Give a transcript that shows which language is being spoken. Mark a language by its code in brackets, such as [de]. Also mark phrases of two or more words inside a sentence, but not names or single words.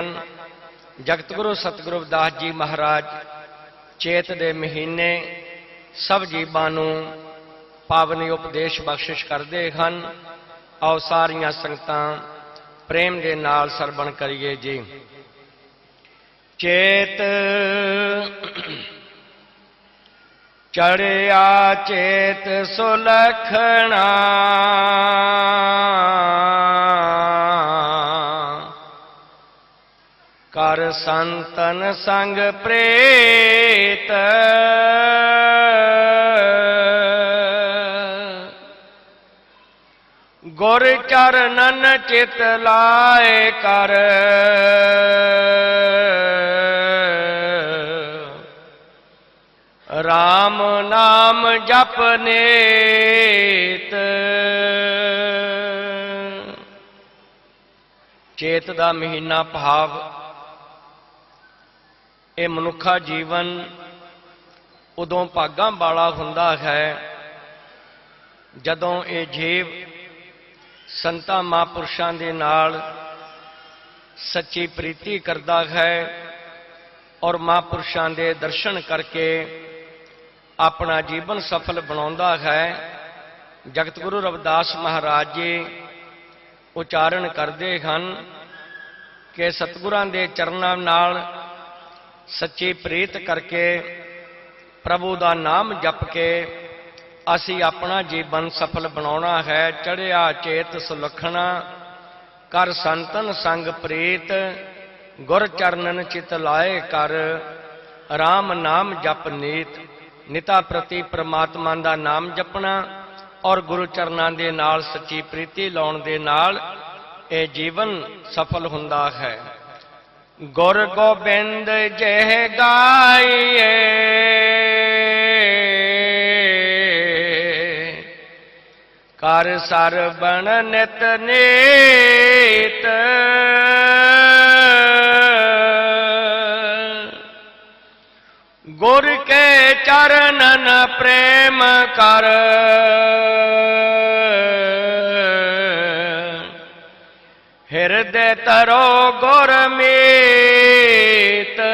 [pa] ਜਗਤਗੁਰੂ ਸਤਿਗੁਰੂ ਰਵਿਦਾਸ ਜੀ ਮਹਾਰਾਜ ਚੇਤ ਦੇ ਮਹੀਨੇ ਸਭ ਜੀਵਾਂ ਨੂੰ ਪਾਵਨੀ ਉਪਦੇਸ਼ ਬਖ਼ਸ਼ਿਸ਼ [hi] करते हैं। [pa] ਆਓ ਸਾਰੀਆਂ ਸੰਗਤਾਂ ਪ੍ਰੇਮ ਦੇ ਨਾਲ ਸਰਵਣ ਕਰੀਏ ਜੀ। ਚੇਤ ਚੜ੍ਹਿਆ ਚੇਤ ਸੁਲੱਖਣਾ, ਕਰ ਸੰਤਨ ਸੰਗ ਪ੍ਰੇਤ, ਗੁਰ ਚਰਣਨ ਚਿਤ ਲਾਏ ਕਰ, ਰਾਮ ਨਾਮ ਜਪਨੇਤ। ਚੇਤ ਦਾ ਮਹੀਨਾ ਭਾਵ ਇਹ ਮਨੁੱਖਾ ਜੀਵਨ ਉਦੋਂ ਭਾਗਾਂ ਵਾਲਾ ਹੁੰਦਾ ਹੈ ਜਦੋਂ ਇਹ ਜੀਵ ਸੰਤਾਂ ਮਹਾਂਪੁਰਖਾਂ ਦੇ ਨਾਲ ਸੱਚੀ ਪ੍ਰੀਤੀ ਕਰਦਾ ਹੈ ਔਰ ਮਹਾਂਪੁਰਖਾਂ ਦੇ ਦਰਸ਼ਨ ਕਰਕੇ ਅਪਣਾ ਜੀਵਨ ਸਫਲ ਬਣਾਉਂਦਾ ਹੈ। ਜਗਤ ਗੁਰੂ ਰਵਿਦਾਸ ਮਹਾਰਾਜ ਜੀ ਉਚਾਰਣ [hi] करते हैं कि [pa] ਸਤਿਗੁਰਾਂ ਦੇ ਚਰਨਾਂ ਨਾਲ ਸੱਚੀ ਪ੍ਰੀਤ ਕਰਕੇ ਪ੍ਰਭੂ ਕਾ ਨਾਮ ਜਪ ਕੇ ਅਸੀਂ ਅਪਣਾ ਜੀਵਨ ਸਫਲ ਬਣਾਉਣਾ ਹੈ। ਚੜ੍ਹਿਆ ਚੇਤ ਸੁਲੱਖਣਾ, ਕਰ ਸੰਤਨ ਸੰਗ ਪ੍ਰੀਤ, ਗੁਰ ਚਰਣਨ ਚਿਤ ਲਾਏ ਕਰ, ਰਾਮ ਨਾਮ ਜਪ ਨੀਤ। ਨਿਤਾ ਪ੍ਰਤੀ ਪਰਮਾਤਮਾ ਕਾ ਨਾਮ ਜਪਣਾ ਔਰ ਗੁਰੂ ਚਰਣਾਂ ਦੇ ਨਾਲ ਸੱਚੀ ਪ੍ਰੀਤੀ ਲਾਉਣ ਦੇ ਨਾਲ ਇਹ ਜੀਵਨ ਸਫਲ ਹੁੰਦਾ ਹੈ। ਗੁਰ ਗੋਬਿੰਦ ਜਹ ਗਾਈਏ, ਕਰ ਸਰਵਣ ਨਿਤ ਨੀਤ, ਗੁਰ ਕੇ ਚਰਣਨ ਪ੍ਰੇਮ ਕਰ, ਹਿਰਦੈ ਤਰੋ ਗੁਰ ਮੀਤ।